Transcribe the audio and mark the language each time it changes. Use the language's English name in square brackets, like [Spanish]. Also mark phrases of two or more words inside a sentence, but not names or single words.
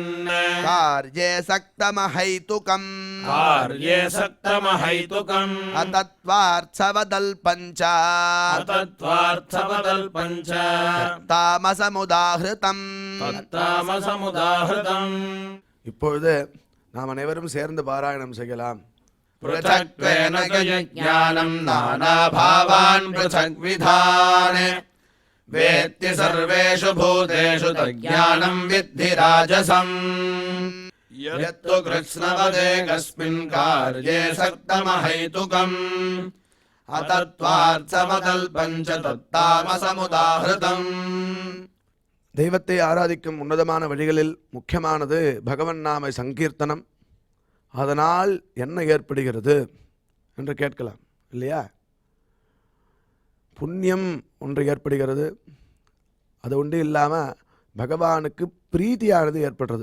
[Sanskrit] कार्ये सक्तमहैतुकम् कार्ये सक्तमहैतुकम् अतत्त्वार्थवदल्पं च अतत्त्वार्थवदल्पं च तामसमुदाहृतम्. तत्तामसमुदाहृतम्. [Tamil] இப்பொழுது நாம் அனைவரும் சேர்ந்து பாராயணம் செய்யலாம். [Sanskrit] पृथक्त्वेन तु यज्ञानं नानाभावान् पृथग्विधान् वेत्ति सर्वेषु भूतेषु तज्ज्ञानं विद्धि राजसम् यत्तु कृत्स्नवदे कस्मिन् कार्ये सक्तमहैतुकम् अतत्त्वार्थमदल्पं च तत्तामसमुदाहृतम्. [Tamil] தெய்வத்தை ஆராதிக்கும் உன்னதமான வழிகளில் முக்கியமானது பகவன் நாம சங்கீர்த்தனம். அதனால் என்ன ஏற்படுகிறது என்று கேட்கலாம் இல்லையா? புண்ணியம் ஒன்று ஏற்படுகிறது. அது ஒன்று இல்லாமல் பகவானுக்கு பிரீத்தியானது ஏற்படுறது.